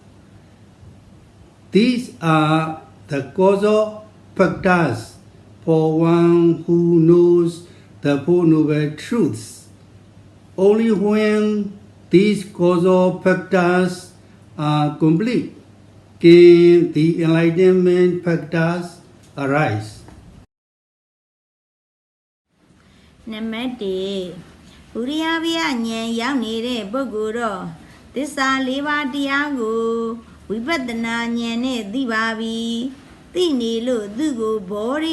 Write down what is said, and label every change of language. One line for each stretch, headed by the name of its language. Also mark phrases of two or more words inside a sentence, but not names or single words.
English: These are the causal factors for one who knows the Four Noble Truths. Only when these causal factors are complete can the enlightenment factors arise.
Burmese: နံပါတ် 1 ဝိရိယဗျာဉာဏ်ရောက်နေတဲ့ပုဂ္ဂိုလ်တော့သစ္စာ 4 ပါးတရားကိုဝိပဿနာဉာဏ်နဲ့သိပါပြီသိနေလို့သူ့ကိုဘောဓိ